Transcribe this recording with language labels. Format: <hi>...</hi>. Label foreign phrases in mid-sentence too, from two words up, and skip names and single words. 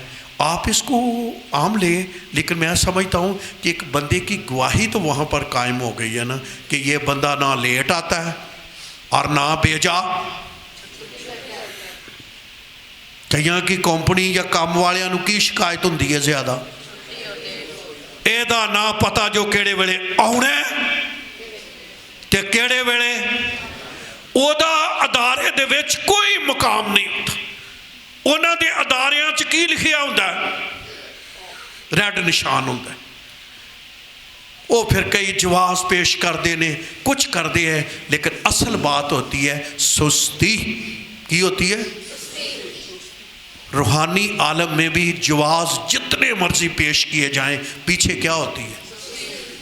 <ur>آپ اس کو عام لیں، لیکن میں سمجھتا ہوں کہ ایک بندے کی گواہی تو وہاں پر قائم ہو گئی ہے نا، کہ یہ بندہ نہ لیٹ آتا ہے اور نہ بھیجا۔ کہیں کی کمپنی یا کام والوں کی شکایت</ur> <pa>ہوندی ہے زیادہ، ایدا نہ پتا جو کیڑے ویلے آنا تے کیڑے ویلے اودا ادارے دے وچ کوئی مقام</pa> <ur>نہیں ہوتا۔</ur> <pa>انہاں دے اداریاں چ کی لکھیا ہوندا ہے، ریڈ نشان ہوندا ہے۔</pa> <ur>وہ پھر کئی جواز پیش کر دینے کچھ کر دے ہیں، لیکن اصل بات ہوتی ہے سستی۔ کی ہوتی ہے؟ روحانی عالم میں بھی جواز جتنے مرضی پیش کیے جائیں، پیچھے کیا ہوتی ہے؟</ur>